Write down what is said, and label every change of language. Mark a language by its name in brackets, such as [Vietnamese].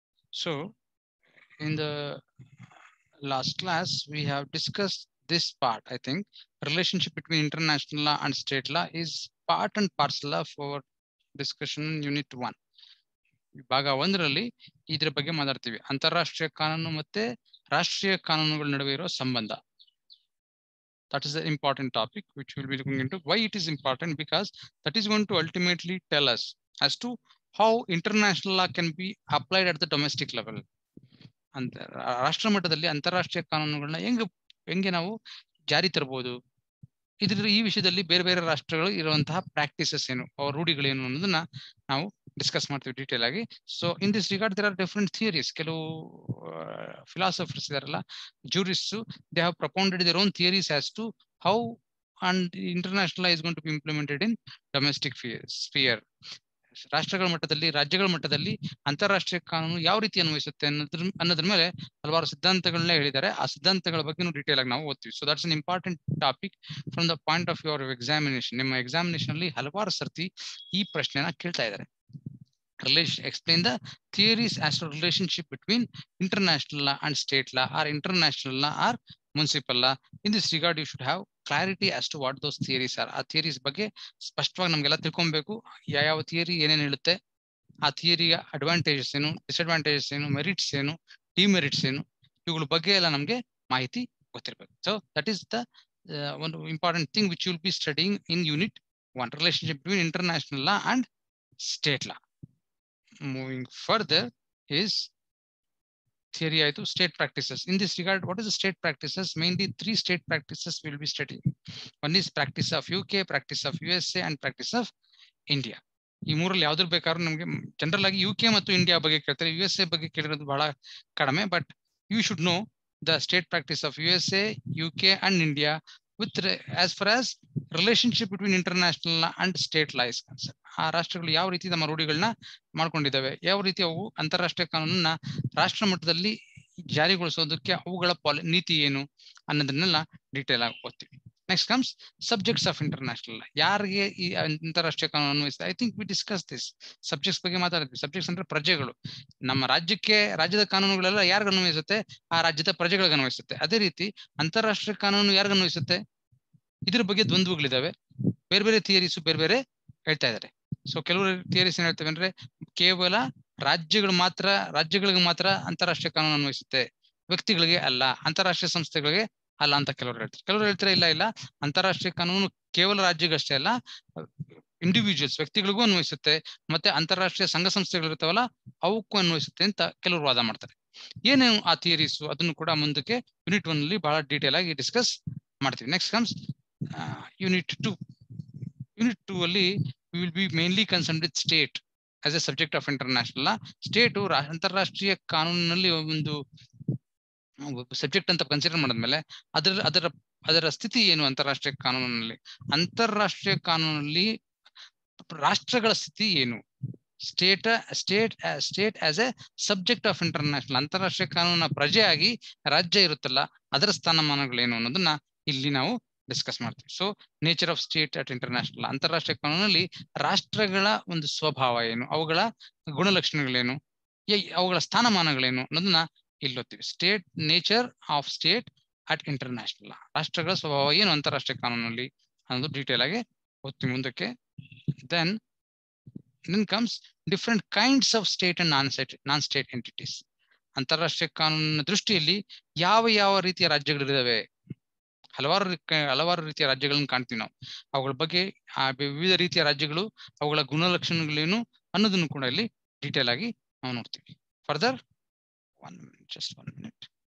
[English] So in the last class, we have discussed this part. I think relationship between international law and state law is part and parcel of our discussion unit 1. [Kannada] ಭಾಗ 1ರಲ್ಲಿ ಇದ್ರ ಬಗ್ಗೆ ಮಾತಾಡ್ತೀವಿ. ಅಂತಾರಾಷ್ಟ್ರೀಯ ಕಾನೂನು ಮತ್ತೆ ರಾಷ್ಟ್ರೀಯ ಕಾನೂನುಗಳ ನಡುವೆ ಇರೋ ಸಂಬಂಧ. [English] That is the important topic which we'll be looking into. Why it is important? Because that is going to ultimately tell us as to how international law can be applied at the domestic level. [Kannada] ಅಂತ ರಾಷ್ಟ್ರ ಮಟ್ಟದಲ್ಲಿ ಅಂತಾರಾಷ್ಟ್ರೀಯ ಕಾನೂನುಗಳನ್ನ ಹೆಂಗೆ ನಾವು ಜಾರಿ ತರಬಹುದು, ಈ ವಿಷಯದಲ್ಲಿ ಬೇರೆ ಬೇರೆ ರಾಷ್ಟ್ರಗಳು ಇರುವಂತಹ ಪ್ರಾಕ್ಟೀಸಸ್ ಏನು, ಅವ್ರ ರೂಢಿಗಳೇನು ಅನ್ನೋದನ್ನ ನಾವು ಡಿಸ್ಕಸ್ ಮಾಡ್ತೀವಿ ಡೀಟೇಲ್ ಆಗಿ. [English] So in this regard there are different theories. [Kannada] ಕೆಲವು ಫಿಲಾಸಫರ್ಸ್ ಇದಾರಲ್ಲ, [English] Jurists, they have propounded their own theories as to how and international law is going to be implemented in domestic sphere. [Kannada] ರಾಷ್ಟ್ರಗಳ ಮಟ್ಟದಲ್ಲಿ, ರಾಜ್ಯಗಳ ಮಟ್ಟದಲ್ಲಿ ಅಂತಾರಾಷ್ಟ್ರೀಯ ಕಾನೂನು ಯಾವ ರೀತಿ ಅನ್ವಯಿಸುತ್ತೆ ಅನ್ನೋದ್ರ ಮೇಲೆ ಹಲವಾರು ಸಿದ್ಧಾಂತಗಳನ್ನ ಹೇಳಿದ್ದಾರೆ. ಆ ಸಿದ್ಧಾಂತಗಳ ಬಗ್ಗೆ ಡೀಟೇಲ್ ಆಗಿ ನಾವು ಓದ್ತೀವಿ. [English] So that's an important topic from the point of view of examination. [Kannada] ನಿಮ್ಮ ಎಕ್ಸಾಮಿನೇಷನ್ ಅಲ್ಲಿ ಹಲವಾರು ಸರ್ತಿ ಈ ಪ್ರಶ್ನೆನ ಕೇಳ್ತಾ ಇದ್ದಾರೆ. [English] Explain the theories as to relationship between international law and state law, or international law or municipal law. In this regard, you should have clarity as to what those theories are. [Kannada] ಆ theories ಬಗ್ಗೆ ಸ್ಪಷ್ಟವಾಗಿ ನಮಗೆಲ್ಲ ತಿಳ್ಕೊಬೇಕು. ಯಾವ theory ಏನೇನು ಹೇಳುತ್ತೆ, ಆ ಥಿಯರಿಯ advantages ಏನು, ಡಿಸ್ಅಡ್ವಾಂಟೇಜಸ್ ಏನು, ಮೆರಿಟ್ಸ್ ಏನು, ಡಿಮೆರಿಟ್ಸ್ ಏನು, ಇವುಗಳ ಬಗ್ಗೆ ಎಲ್ಲ ನಮಗೆ ಮಾಹಿತಿ ಗೊತ್ತಿರಬೇಕು. [English] So that is the one important thing which you will be studying in unit 1, relationship between international law and state law. Moving further is theory [Kannada] ಆಯ್ತು, [English] state practices. In this regard, what is the state practices? Mainly 3 state practices we will be studying. One is practice of UK, practice of USA and practice of India. [Kannada] ಈ ಮೂರಲ್ಲಿ ಯಾವ್ದ್ರ ಬೇಕಾದ್ರೂ ನಮಗೆ general ಆಗಿ UK ಮತ್ತು India ಬಗ್ಗೆ ಕೇಳ್ತಾರೆ, USA ಬಗ್ಗೆ ಕೇಳಿರೋದು ಬಹಳ ಕಡಿಮೆ. [English] But you should know the state practice of USA, UK and India with as far as relationship between international law and state law is concerned. [Kannada] ಆ ರಾಷ್ಟ್ರಗಳು ಯಾವ ರೀತಿ ನಮ್ಮ ರೂಢಿಗಳನ್ನ ಮಾಡ್ಕೊಂಡಿದ್ದಾವೆ, ಯಾವ ರೀತಿ ಅವು ಅಂತಾರಾಷ್ಟ್ರೀಯ ಕಾನೂನನ್ನ ರಾಷ್ಟ್ರ ಮಟ್ಟದಲ್ಲಿ ಜಾರಿಗೊಳಿಸೋದಕ್ಕೆ ಅವುಗಳ ನೀತಿ ಏನು ಅನ್ನೋದನ್ನೆಲ್ಲ ಡೀಟೇಲ್ ಆಗಿ ಓದ್ತೀವಿ. [English] Next comes subjects of international law. [Kannada] ಯಾರಿಗೆ ಈ ಅಂತಾರಾಷ್ಟ್ರೀಯ ಕಾನೂನು ಅನ್ವಯಿಸುತ್ತೆ? [English] I think we discuss this. [Kannada] Subjects ಬಗ್ಗೆ ಮಾತಾಡಿದ್ವಿ. ಸಬ್ಜೆಕ್ಟ್ಸ್ ಅಂದ್ರೆ ಪ್ರಜೆಗಳು. ನಮ್ಮ ರಾಜ್ಯದ ಕಾನೂನುಗಳೆಲ್ಲ ಯಾರಿಗ ಅನ್ವಯಿಸುತ್ತೆ? ಆ ರಾಜ್ಯದ ಪ್ರಜೆಗಳಿಗೆ ಅನ್ವಯಿಸುತ್ತೆ. ಅದೇ ರೀತಿ ಅಂತಾರಾಷ್ಟ್ರೀಯ ಕಾನೂನು ಯಾರಿಗ ಅನ್ವಯಿಸುತ್ತೆ? ಇದ್ರ ಬಗ್ಗೆ ದ್ವಂದ್ವಗಳಿದಾವೆ. ಬೇರೆ ಬೇರೆ ಥಿಯರೀಸ್ ಬೇರೆ ಬೇರೆ ಹೇಳ್ತಾ ಇದ್ದಾರೆ. ಸೊ ಕೆಲವರು ಥಿಯರೀಸ್ ಏನ್ ಹೇಳ್ತೇವೆ ಅಂದ್ರೆ ಕೇವಲ ರಾಜ್ಯಗಳಿಗೆ ಮಾತ್ರ ಅಂತಾರಾಷ್ಟ್ರೀಯ ಕಾನೂನು ಅನ್ವಯಿಸುತ್ತೆ, ವ್ಯಕ್ತಿಗಳಿಗೆ ಅಲ್ಲ, ಅಂತಾರಾಷ್ಟ್ರೀಯ ಸಂಸ್ಥೆಗಳಿಗೆ ಅಲ್ಲ ಅಂತ ಕೆಲವರು ಹೇಳ್ತಾರೆ. ಕೆಲವರು ಹೇಳ್ತಾರೆ ಇಲ್ಲ, ಅಂತಾರಾಷ್ಟ್ರೀಯ ಕಾನೂನು ಕೇವಲ ರಾಜ್ಯಗಷ್ಟೇ ಅಲ್ಲ, ಇಂಡಿವಿಜುವಲ್ಸ್ ವ್ಯಕ್ತಿಗಳಿಗೂ ಅನ್ವಯಿಸುತ್ತೆ, ಮತ್ತೆ ಅಂತಾರಾಷ್ಟ್ರೀಯ ಸಂಘ ಸಂಸ್ಥೆಗಳು ಇರ್ತಾವಲ್ಲ ಅವಕ್ಕೂ ಅನ್ವಯಿಸುತ್ತೆ ಅಂತ ಕೆಲವರು ವಾದ ಮಾಡ್ತಾರೆ. ಏನೇನು ಆ ಥಿಯರೀಸ್ ಅದನ್ನು ಕೂಡ ಮುಂದಕ್ಕೆ ಯೂನಿಟ್ 1 ಅಲ್ಲಿ ಬಹಳ ಡೀಟೇಲ್ ಆಗಿ ಡಿಸ್ಕಸ್ ಮಾಡ್ತೀವಿ. [English] Next comes unit 2. [Kannada] ಯೂನಿಟ್ 2 ಅಲ್ಲಿ [English] we will be mainly concerned with state as a subject of international law. [Kannada] State ಅಂತಾರಾಷ್ಟ್ರೀಯ ಕಾನೂನಿನಲ್ಲಿ ಒಂದು ಸಬ್ಜೆಕ್ಟ್ ಅಂತ ಕನ್ಸಿಡರ್ ಮಾಡಿದ್ಮೇಲೆ ಅದರ ಸ್ಥಿತಿ ಏನು ಅಂತಾರಾಷ್ಟ್ರೀಯ ಕಾನೂನಿನಲ್ಲಿ, ಅಂತಾರಾಷ್ಟ್ರೀಯ ಕಾನೂನಲ್ಲಿ ರಾಷ್ಟ್ರಗಳ ಸ್ಥಿತಿ ಏನು, [English] state as a subject of international, [Kannada] ಅಂತಾರಾಷ್ಟ್ರೀಯ ಕಾನೂನಿನ ಪ್ರಜೆಯಾಗಿ ರಾಜ್ಯ ಇರುತ್ತಲ್ಲ ಅದರ ಸ್ಥಾನಮಾನಗಳೇನು ಅನ್ನೋದನ್ನ ಇಲ್ಲಿ ನಾವು ಡಿಸ್ಕಸ್ ಮಾಡ್ತೀವಿ. [English] so nature of state at international, [Kannada] ಅಂತಾರಾಷ್ಟ್ರೀಯ ಕಾನೂನಲ್ಲಿ ರಾಷ್ಟ್ರಗಳ ಒಂದು ಸ್ವಭಾವ ಏನು, ಅವುಗಳ ಗುಣಲಕ್ಷಣಗಳೇನು, ಅವುಗಳ ಸ್ಥಾನಮಾನಗಳೇನು ಅನ್ನೋದನ್ನ ಇಲ್ಲಿ ಓದ್ತೀವಿ. [English] nature of state at international, [Kannada] ರಾಷ್ಟ್ರಗಳ ಸ್ವಭಾವ ಏನು ಅಂತಾರಾಷ್ಟ್ರೀಯ ಕಾನೂನಲ್ಲಿ ಅನ್ನೋದು ಡೀಟೇಲ್ ಆಗಿ ಓದ್ತೀವಿ ಮುಂದಕ್ಕೆ. [English] then comes different kinds of state and non-state entities. [Kannada] ಅಂತಾರಾಷ್ಟ್ರೀಯ ಕಾನೂನಿನ ದೃಷ್ಟಿಯಲ್ಲಿ ಯಾವ ರೀತಿಯ ರಾಜ್ಯಗಳಿದಾವೆ, ಹಲವಾರು ರೀತಿಯ ರಾಜ್ಯಗಳನ್ನ ಕಾಣ್ತೀವಿ ನಾವು. ಅವುಗಳ ಬಗ್ಗೆ ಆ ವಿವಿಧ ರೀತಿಯ ರಾಜ್ಯಗಳು, ಅವುಗಳ ಗುಣಲಕ್ಷಣಗಳೇನು ಅನ್ನೋದನ್ನು ಕೂಡ ಇಲ್ಲಿ ಡೀಟೇಲ್ ಆಗಿ ನಾವು ನೋಡ್ತೀವಿ. [English] Further just one minute.